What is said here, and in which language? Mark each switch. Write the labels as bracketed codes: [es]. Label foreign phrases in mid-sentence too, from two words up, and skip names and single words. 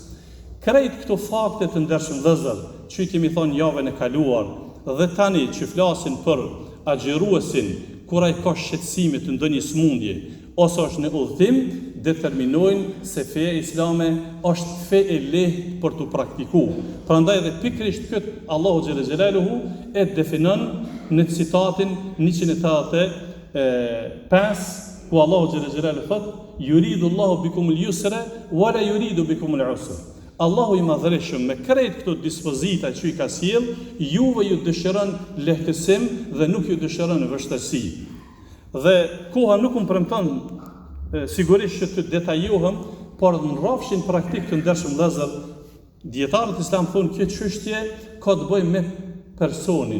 [sq] Krejt këto fakte të ndershëm vëllezër që kemi thonë javën e kaluar dhe tani që flasin për agjeruesin kur ai ka shqetësime të ndonjë smundje ose është në udhëtim, determinojnë se feja islame është fe e lehtë për të praktikuar. Prandaj edhe pikërisht këtë Allahu [ar] جل جلاله [sq] e definon në citatin 185 ku Allahu [ar] جل جلاله [sq] thotë: [ar] "يريد الله بكم اليسر ولا يريد بكم العسر." [sq] Allahu i madhëreshëm me krejt këto dispozita që i ka sjell, juve ju dëshiron lehtësim dhe nuk ju dëshiron vështirësi. Dhe koha nuk më premton sigurisht që të detajohem, por në rrafshin praktik të ndershëm vëllezër, dietarët islam thonë kjo çështje ka të bëjë me personin.